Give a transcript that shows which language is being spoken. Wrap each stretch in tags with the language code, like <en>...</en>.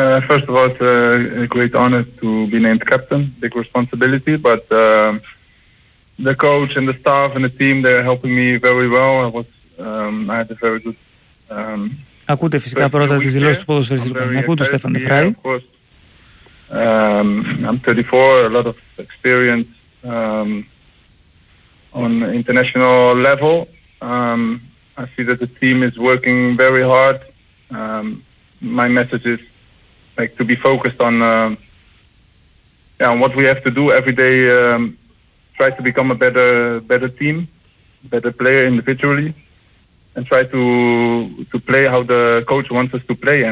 <en>First of all, it's a great honor to be named captain, big responsibility, but the coach and the staff and the team, they're helping me very well. I had a very good...</en> <el>Ακούτε φυσικά πρώτα τις δηλώσεις του ποδοσφαιριστής Μπέιν. Ακούτε Στέφαν Φράι.</el> <en>I'm 34, a lot of experience on international level. I see that the team is working very hard. My message is like to be focused on what we have to do every day, try to become a better team, better player individually, and try to play how the coach wants us to play.</en>